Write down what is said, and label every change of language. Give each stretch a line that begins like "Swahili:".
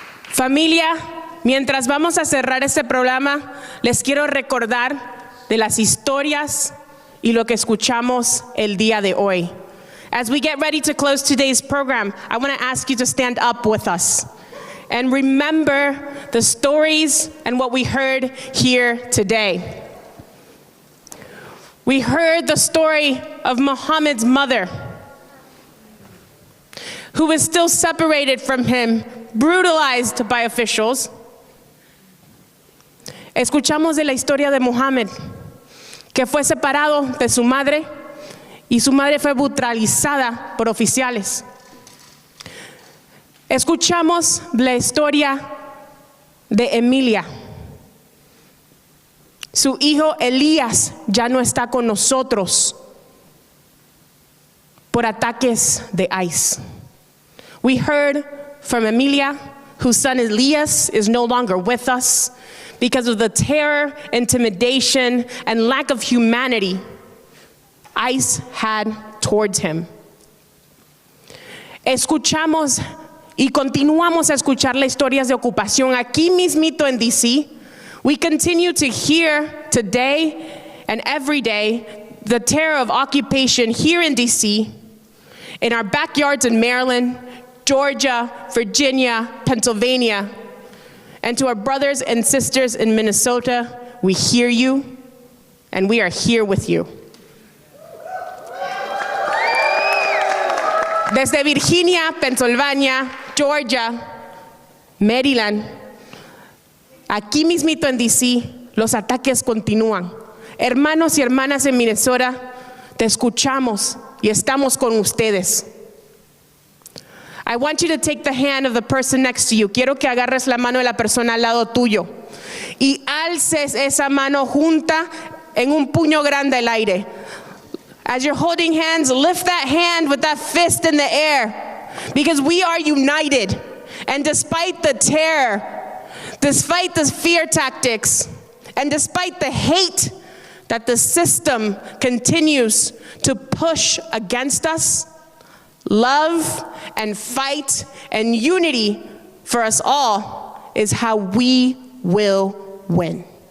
Spanish: Familia, mientras vamos a cerrar este programa, les quiero recordar de las historias y lo que escuchamos el día de hoy.
English: As we get ready to close today's program, I want to ask you to stand up with us and remember the stories and what we heard here today. We heard the story of Muhammad's mother, who was still separated from him, brutalized by officials.
Spanish: Escuchamos de la historia de Muhammad, que fue separado de su madre y su madre fue brutalizada por oficiales. Escuchamos la historia de Emilia. Su hijo Elías ya no está con nosotros por ataques de ICE.
English: We heard from Emilia, whose son Elias is no longer with us because of the terror, intimidation, and lack of humanity ICE had towards him.
Spanish: Escuchamos y continuamos a escuchar las historias de ocupación aquí mismito en DC.
English: We continue to hear today and every day the terror of occupation here in DC, in our backyards in Maryland, Georgia, Virginia, Pennsylvania, and to our brothers and sisters in Minnesota, we hear you and we are here with you.
Spanish: Desde Virginia, Pennsylvania, Georgia, Maryland, aquí mismito en DC, los ataques continúan. Hermanos y hermanas en Minnesota, te escuchamos y estamos con ustedes.
English: I want you to take the hand of the person next to you.
Spanish: Quiero que agarres la mano de la persona al lado tuyo y alces esa mano junta en un puño grande al aire.
English: As you're holding hands, lift that hand with that fist in the air, because we are united. And despite the terror, despite the fear tactics, and despite the hate that the system continues to push against us, love and fight and unity for us all is how we will win.